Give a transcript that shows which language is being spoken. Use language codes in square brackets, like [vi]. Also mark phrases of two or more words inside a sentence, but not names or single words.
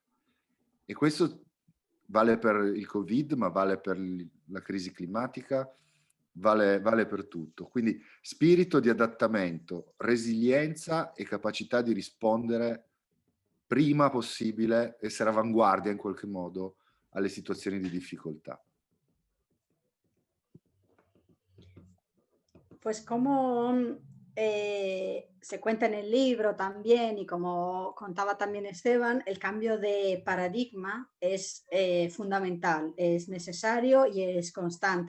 [it] E questo vale per il Covid, ma vale per la crisi climatica, vale per tutto. Quindi spirito di adattamento, resilienza e capacità di rispondere prima possibile, essere avanguardia in qualche modo alle situazioni di difficoltà. [es] Pues como se cuenta en el libro también y como contaba también Esteban, el cambio de paradigma es fundamental, es necesario y es constante.